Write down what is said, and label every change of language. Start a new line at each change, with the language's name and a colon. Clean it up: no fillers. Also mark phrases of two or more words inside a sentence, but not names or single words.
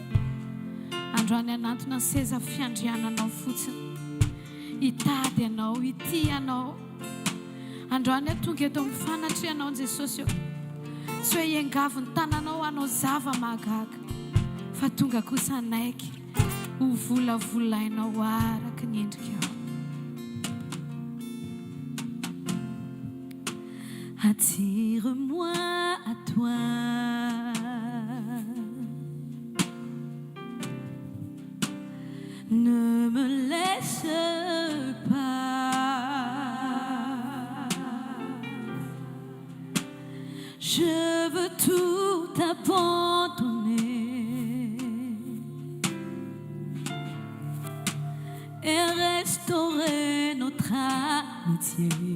Malagasy: Androany anatona ny seza fiandriananao fotsiny, hitady anao, hity anao, androany tonga eto amin'ny fanatrianao Jesosy eo tsy hoe iangavo ny tananao anao zava-mahagaga fa tonga kosa anaiky ho volavolainao araka ny endrika ao.
French: Attire-moi à toi, ne me laisse pas, je veux tout abandonner et restaurer notre amitié.